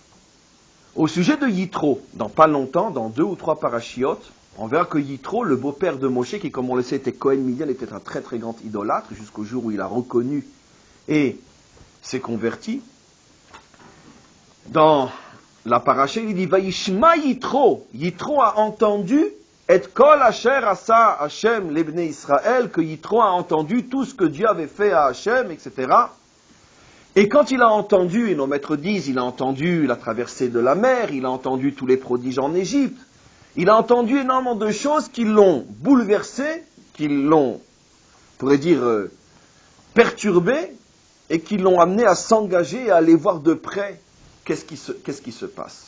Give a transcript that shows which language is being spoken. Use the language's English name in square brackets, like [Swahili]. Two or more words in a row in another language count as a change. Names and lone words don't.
[French] Au sujet de Yitro, dans pas longtemps, dans 2 ou 3 parachiotes, on verra que Yitro, le beau-père de Moshe, qui comme on le sait était Cohen Midian, était un très très grand idolâtre, jusqu'au jour où il a reconnu et s'est converti. Dans la paracha, il dit Vaishma Yitro. Yitro a entendu et [Hebrew] כל אשר עשה השם לבני ישראל, [French] que Yitro a entendu tout ce que Dieu avait fait à Hashem, etc. Et quand il a entendu, et nos maîtres disent, il a entendu la traversée de la mer, il a entendu tous les prodiges en Égypte, il a entendu énormément de choses qui l'ont bouleversé, qui l'ont, on pourrait dire, perturbé, et qui l'ont amené à s'engager et à aller voir de près qu'est-ce qui se passe.